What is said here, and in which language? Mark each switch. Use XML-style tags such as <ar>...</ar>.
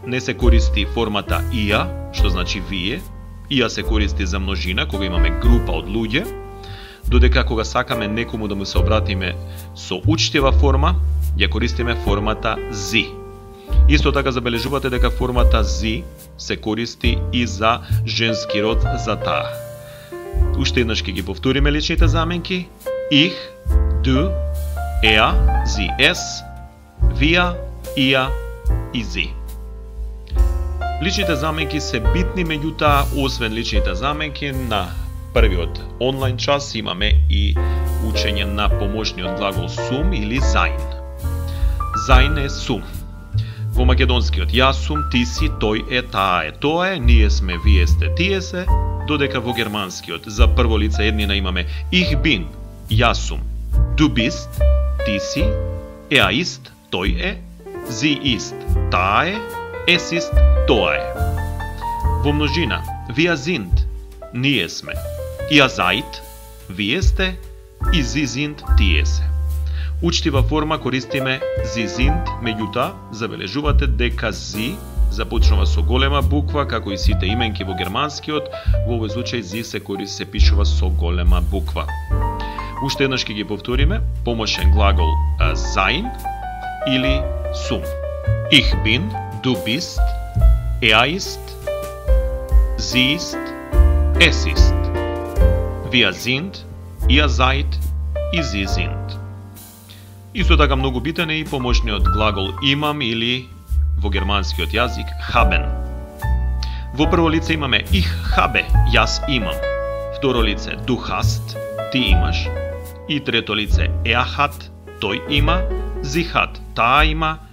<mk>Не се користи формата ihr, што значи вие, ihr се користи за множина, кога имаме група од луѓе, додека кога сакаме некому да му се обратиме со учтива форма, ја користиме формата sie. Исто така забележувате дека формата sie се користи и за женски род, за таа. Уште еднаш ќе ги повториме личните заменки.</mk> <de>Ich, du, er, sie, es, wir, ihr и sie.</de> <mk>Личните заменки се битни, меѓутоа, освен личните заменки, на првиот онлайн час имаме и учење на помошниот глагол сум или sein. Sein е сум. Во македонскиот јас сум, ти си, тој е, таа е, тоа е, ние сме, вие сте, тие се, додека во германскиот за прво лице еднина имаме</mk> <de>ich bin,</de> <mk>јас сум,</mk> <de>du bist,</de> <mk>ти си,</mk> <de>er ist,</de> <mk>тој е,</mk> <de>sie ist,</de> <mk>таа е,</mk> <de>es ist,</de> <mk>тоа е. Во множина</mk> <de>wir sind,</de> <mk>ние сме,</mk> <de>ihr seid,</de> <mk>вие сте и</mk> <de>sie sind,</de> <mk>тие се. Учтива форма користиме</mk> <de>sie sind,</de> <mk>меѓутоа забележувате дека sie започнува со голема буква, како и сите именки во германскиот, во овој случај sie се пишува со голема буква. Уште еднаш ќе ги повториме, помошен глагол sein или sum.</mk> <de>Ich bin, du bist, er ist, sie ist, es ist. Wir sind, ihr seid и sie sind.</de> <mk>Исто така многу битен е и помошниот глагол имам или во германскиот јазик haben. Во прво лице имаме</mk> <de>ich habe,</de> <mk>јас имам. Второ лице</mk> <de>du hast,</de> <mk>ти имаш. И трето лице</mk> <de>er hat,</de> <mk>тој има.</mk> <de>Sie hat,</de> <mk>таа има.</mk>